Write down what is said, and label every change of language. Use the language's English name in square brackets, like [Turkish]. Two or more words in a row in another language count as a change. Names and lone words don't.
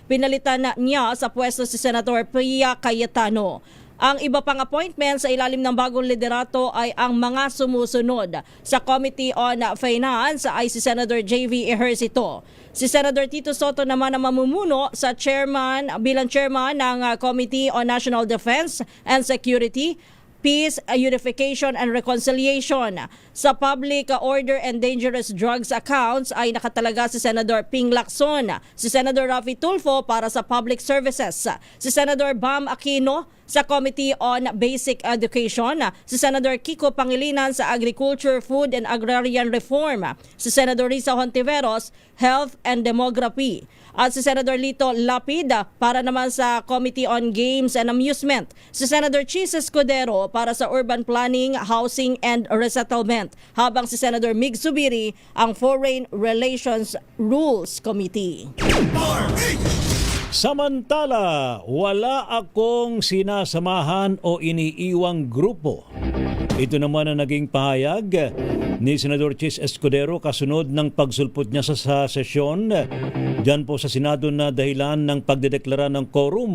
[Filipino] Pinalitan niya sa pwesto si Senator Pia Cayetano. Ang iba pang appointments sa ilalim ng bagong liderato ay ang mga sumusunod. Sa Committee on Finance ay si Senator J.V. Ejercito. Si Senator Tito Soto naman ang mamumuno sa bilang chairman ng Committee on National Defense and Security, Peace, Unification and Reconciliation. Sa Public Order and Dangerous Drugs Accounts ay nakatalaga si Senador Ping Lacson, si Senador Raffy Tulfo para sa Public Services, si Senador Bam Aquino sa Committee on Basic Education, si Senador Kiko Pangilinan sa Agriculture, Food and Agrarian Reform, si Senador Risa Hontiveros, Health and Demography, at si Senador Lito Lapid para naman sa Committee on Games and Amusement, si Senador Chis Escudero para sa Urban Planning, Housing and Resettlement, habang si Senador Mig Zubiri ang Foreign Relations Rules Committee. Samantala, wala akong sinasamahan o iniiwang grupo. Ito naman ang naging pahayag ni Senador Chis Escudero kasunod ng pagsulpot niya sa sesyon dyan po sa Senado na dahilan ng pagdedeklara ng quorum.